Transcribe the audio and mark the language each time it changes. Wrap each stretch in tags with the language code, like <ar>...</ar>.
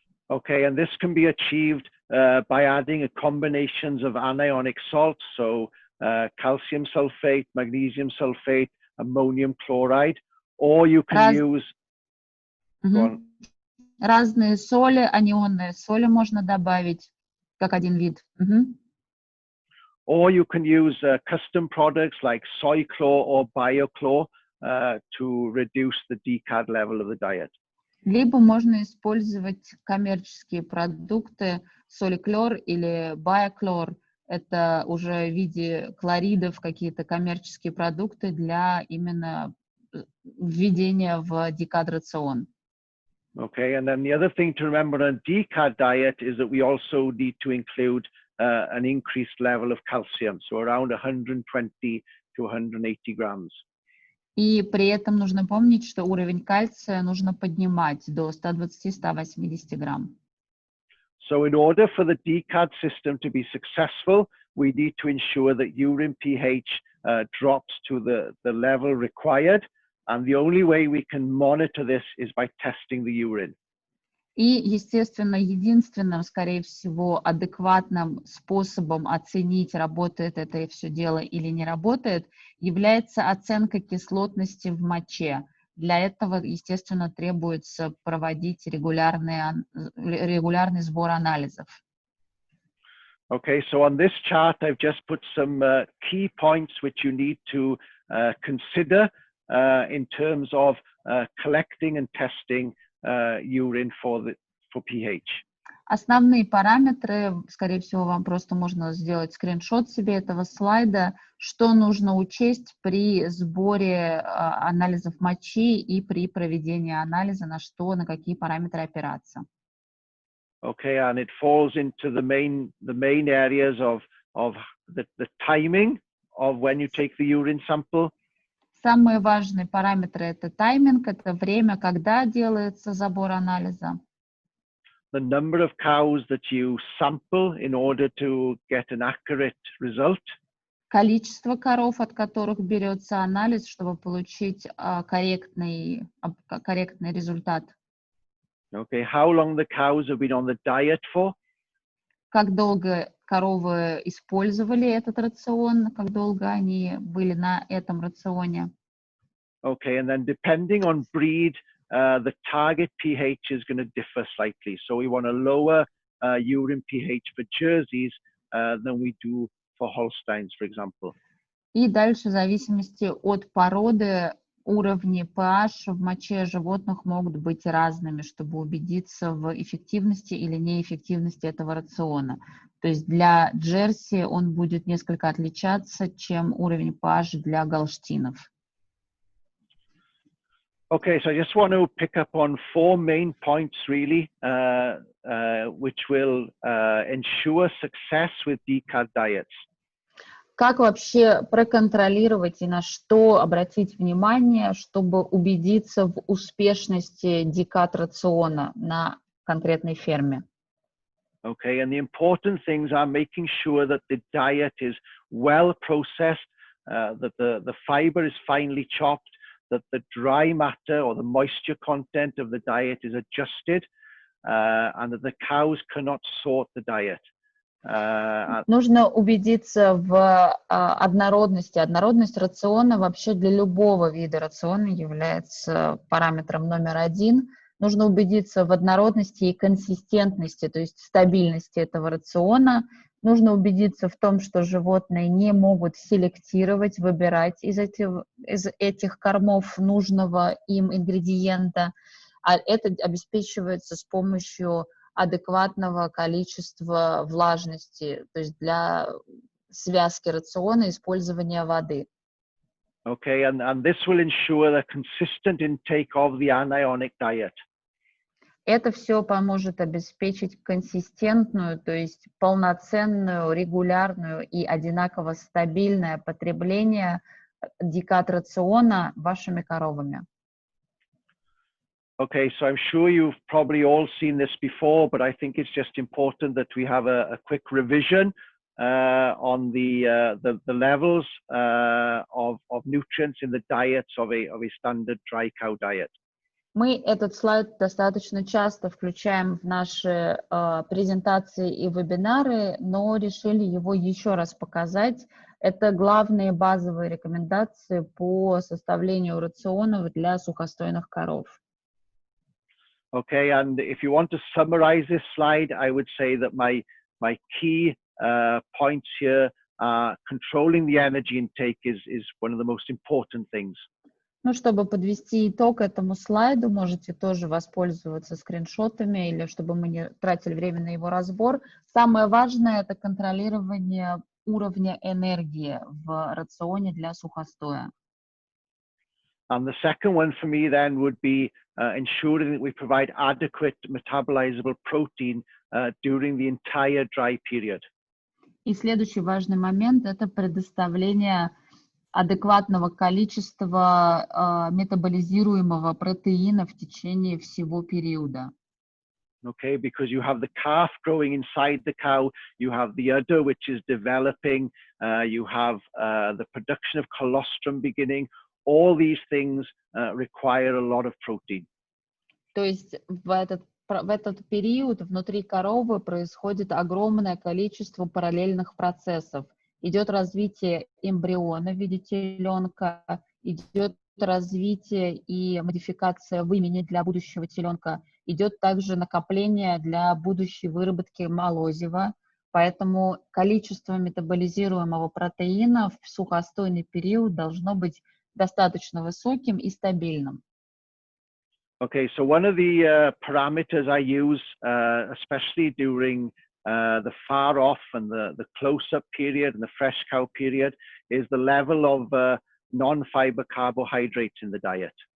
<en>Okay, and this can be achieved by adding a combinations of anionic salts, so calcium sulfate, magnesium sulfate, ammonium chloride, or you can use...</en> <ru>Разные соли, анионные соли можно добавить, как один вид.</ru> <en>Or you can use custom products like soy chlor or biochlor to reduce the DCAD level of the diet.</en> <ru>Либо можно использовать коммерческие продукты, соликлор или биоклор. Это уже в виде хлоридов какие-то коммерческие продукты для именно введения в DCAD рацион.</ru> <en>Okay, and then the other thing to remember on a DCAD diet is that we also need to include an increased level of calcium, so around 120 to 180 grams.</en> <ru>И при этом нужно помнить, что уровень кальция нужно поднимать до 120-180 грамм.</ru> <en>So in order for the DCAD system to be successful, we need to ensure that urine pH drops to the level required, and the only way we can monitor this is by testing the urine.</en> <ru>И, естественно, единственным, скорее всего, адекватным способом оценить, работает это все дело или не работает, является оценка кислотности в моче. Для этого, естественно, требуется проводить регулярный сбор анализов.</ru> <en>Okay, so on this chart, I've just put some key points which you need to consider in terms of collecting and testing urine for pH.</en> <ru>Основные параметры, скорее всего, вам просто можно сделать скриншот себе этого слайда, что нужно учесть при сборе анализов мочи и при проведении анализа, на какие параметры опираться.</ru> <en>Okay, and it falls into the main areas of the timing of when you take the urine sample.</en> <ru>Самые важные параметры — это тайминг, это время, когда делается забор анализа.</ru> <en>The number of cows that you sample in order to get an accurate result.</en> <ru>Количество коров, от которых берется анализ, чтобы получить корректный результат.</ru> <en>Okay, how long the cows have been on the diet for?</en> <ru>Как долго коровы использовали этот рацион, как долго они были на этом рационе.</ru> <en>Okay, and then depending on breed, the target pH is going to differ slightly. So we want a lower urine pH for Jerseys than we do for Holsteins, for example.</en> <ru>И дальше, в зависимости от породы, уровни pH в моче животных могут быть разными, чтобы убедиться в эффективности или неэффективности этого рациона. То есть для Джерси он будет несколько отличаться, чем уровень pH для голштинов.</ru> <en>Okay, so I just want to pick up on 4 main points really, which will ensure success with DCAD diets.</en> <ru>Как вообще проконтролировать и на что обратить внимание, чтобы убедиться в успешности DCAD рациона на конкретной ферме?</ru> <en>Okay, and the important things are making sure that the diet is well processed, that the fiber is finely chopped, that the dry matter or the moisture content of the diet is adjusted, and that the cows cannot sort the diet.</en> <ru>Нужно убедиться в однородности. Однородность рациона вообще для любого вида рациона является параметром номер один. Нужно убедиться в однородности и консистентности, то есть стабильности этого рациона. Нужно убедиться в том, что животные не могут селектировать, выбирать из этих кормов нужного им ингредиента, а это обеспечивается с помощью адекватного количества влажности, то есть для связки рациона использования воды.</ru> <en>Okay, and this will ensure the consistent intake of the anionic diet.</en> <ru>Это все поможет обеспечить консистентную, то есть полноценную, регулярную и одинаково стабильное потребление DCAD рациона вашими коровами.</ru> <en>Okay, so I'm sure you've probably all seen this before, but I think it's just important that we have a quick revision on the levels of nutrients in the diets of a standard dry cow diet.</en> <ru>Мы этот слайд достаточно часто включаем в наши презентации и вебинары, но решили его еще раз показать, Это главные базовые рекомендации по составлению рационов для сухостойных коров.</ru> <en>Okay, and if you want to summarize this slide, I would say that my key points here are controlling the energy intake is one of the most important things.</en> <ru>Ну, чтобы подвести итог этому слайду, можете тоже воспользоваться скриншотами или чтобы мы не тратили время на его разбор. Самое важное – это контролирование уровня энергии в рационе для сухостоя.</ru> <en>And the second one for me then would be ensuring that we provide adequate metabolizable protein during the entire dry period.</en> <ru>И следующий важный момент – это предоставление адекватного количества метаболизируемого протеина в течение всего периода.</ru> <en>Okay, because you have the calf growing inside the cow, you have the udder which is developing, you have the production of colostrum beginning. All these things require a lot of protein.</en> <ru>То есть в этот период внутри коровы происходит огромное количество параллельных процессов. Идет развитие эмбриона в виде теленка, идет развитие и модификация вымени для будущего теленка, идет также накопление для будущей выработки молозива, поэтому количество метаболизируемого протеина в сухостойный период должно быть достаточно высоким и стабильным.</ru> <en>Okay, so one of the parameters I use, especially during the far off and the close-up period and the fresh cow period, is the level of non-fiber carbohydrates in the diet.</en>